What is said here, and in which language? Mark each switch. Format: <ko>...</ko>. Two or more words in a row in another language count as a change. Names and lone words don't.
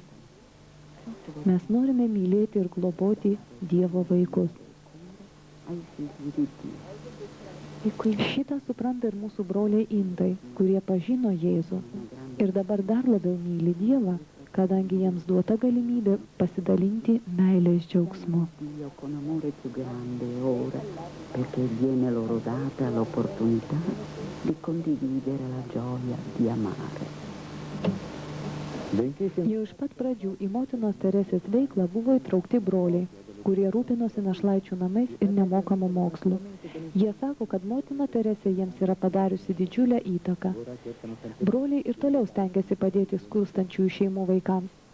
<lt>Mes norime mylėti ir globoti Dievo vaikus. Šitą supranta ir mūsų broliai indai, kurie pažino Jėzų ir dabar dar labiau myli Dievą, kadangi jiems duota galimybė pasidalinti meilės džiaugsmu.</lt> <it>Con amore più grande ora, perché viene loro data l'opportunità di condividere la gioia di amare.</it> <lt>Jau iš pat pradžių į motinos Teresės veiklą buvo įtraukti broliai, kurie rūpinosi našlaičių namais ir nemokamų mokslų. Jie sako, kad motina Teresė jiems yra padariusi didžiulę įtaką. Broliai ir toliau stengiasi padėti skurstančiųjų šeimų vaikams.</lt>